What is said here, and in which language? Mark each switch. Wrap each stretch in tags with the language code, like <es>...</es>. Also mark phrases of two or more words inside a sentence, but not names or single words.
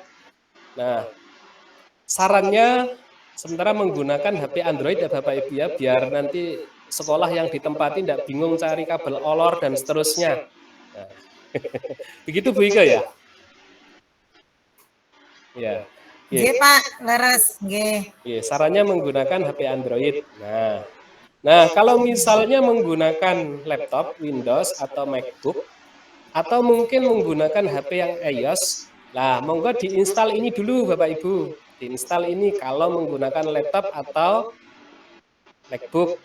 <id>Nah, sarannya sementara menggunakan HP Android ya Bapak Ibu ya, biar nanti sekolah yang ditempati tidak bingung cari kabel olor dan seterusnya. Nah, begitu Bu Ika ya? Ya.</id> <jv>Nggih Pak, leres nggih.</jv> <id>Sarannya menggunakan HP Android. Nah, kalau misalnya menggunakan laptop Windows atau MacBook, atau mungkin menggunakan HP yang iOS, lah monggo diinstal ini dulu Bapak Ibu. Diinstal ini kalau menggunakan laptop atau MacBook.</id>